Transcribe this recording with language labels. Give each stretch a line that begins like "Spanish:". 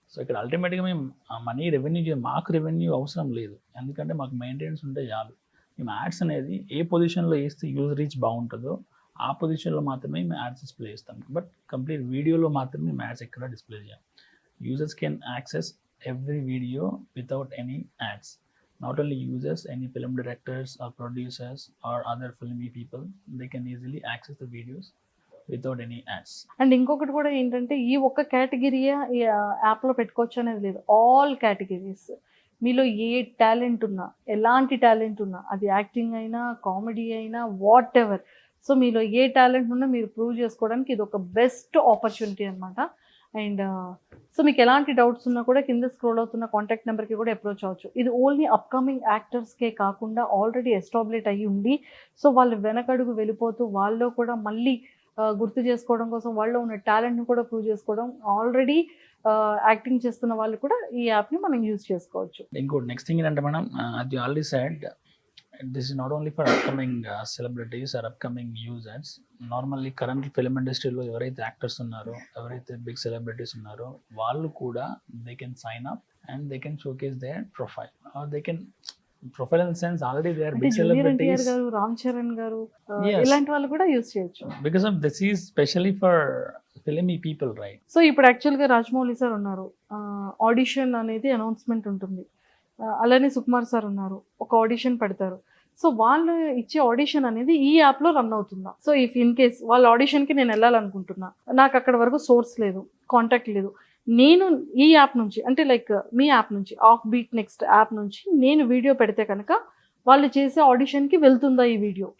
Telugu: So ఇక్కడ అల్టిమేట్గా మేము మనీ రెవెన్యూ మాకు రెవెన్యూ అవసరం లేదు, ఎందుకంటే మాకు మెయింటెనెన్స్ ఉంటే చాలు. మేము యాడ్స్ అనేది ఏ పొజిషన్లో వేస్తే యూజర్ రీచ్ బాగుంటుందో ఆ పొజిషన్లో మాత్రమే మేము యాడ్స్ డిస్ప్లే చేస్తాం. బట్ కంప్లీట్ వీడియోలో మాత్రమే మేము యాడ్స్ ఎక్కడ డిస్ప్లే చేయాలి.
English: Users can access every video without any ads. Not only users, any film directors or producers or other filmy people, they can easily access the videos without any ads.
Telugu: And ఇంకొకటి కూడా ఏంటంటే ఈ ఒక్క కేటగిరీయే ఈ యాప్లో పెట్టుకోవచ్చు అనేది లేదు. ఆల్ కేటగిరీస్, మీలో ఏ టాలెంట్ ఉన్నా, ఎలాంటి టాలెంట్ ఉన్నా, అది యాక్టింగ్ అయినా కామెడీ అయినా
English: whatever,
Telugu: సో మీలో ఏ టాలెంట్ ఉన్నా మీరు ప్రూవ్ చేసుకోవడానికి ఇది ఒక బెస్ట్ ఆపర్చునిటీ అనమాట. అండ్ సో మీకు ఎలాంటి డౌట్స్ ఉన్నా కూడా కింద స్క్రోల్ అవుతున్న కాంటాక్ట్ నెంబర్కి కూడా అప్రోచ్ అవ్వచ్చు. ఇది ఓన్లీ అప్కమింగ్ యాక్టర్స్కే కాకుండా ఆల్రెడీ ఎస్టాబ్లిష్ అయ్యి ఉండి, సో వాళ్ళు వెనకడుగు వెళ్ళిపోతూ వాళ్ళు కూడా మళ్ళీ గుర్తు చేసుకోవడం కోసం వాళ్ళు ఉన్న టాలెంట్ని కూడా ప్రూవ్ చేసుకోవడం, ఆల్రెడీ యాక్టింగ్ చేస్తున్న వాళ్ళు కూడా ఈ యాప్ని మనం యూజ్ చేసుకోవచ్చు. ఇంకోటి నెక్స్ట్ థింగ్ ఏంటంటే మేడం, అది
English: Already said, this is not only for upcoming celebrities or upcoming users.
Telugu: Normally current film ఇండస్ట్రీలో ఎవరైతే యాక్టర్స్ ఉన్నారో, ఎవరైతే బిగ్ సెలబ్రిటీస్ ఉన్నారో, వాళ్ళు కూడా
English: they can sign up and they can showcase their profile, or they can profile in sense already they are big
Telugu: junior NTR
English: Celebrities.
Telugu: గారు, రామ్ చరణ్ గారు,
English: Yes.
Telugu: ఇలాంటి వాళ్ళు కూడా యూజ్ చేయొచ్చు.
English: Because of this is specially for filmy people, right?
Telugu: So ఇప్పుడు యాక్చువల్గా Rajamouli sir ఉన్నారు, audition అనేది అనౌన్స్మెంట్ ఉంటుంది. అలానే సుకుమార్ సార్ ఉన్నారు, ఒక ఆడిషన్ పెడతారు. సో వాళ్ళు ఇచ్చే ఆడిషన్ అనేది ఈ యాప్లో రన్ అవుతుందా?
English: so if in case
Telugu: వాళ్ళ ఆడిషన్కి నేను వెళ్ళాలనుకుంటున్నా, నాకు అక్కడ వరకు సోర్స్ లేదు, కాంటాక్ట్ లేదు, నేను ఈ యాప్ నుంచి, అంటే లైక్ మీ యాప్ నుంచి, ఆఫ్ బీట్ నెక్స్ట్ యాప్ నుంచి నేను వీడియో పెడితే కనుక వాళ్ళు చేసే ఆడిషన్కి వెళ్తుందా ఈ వీడియో?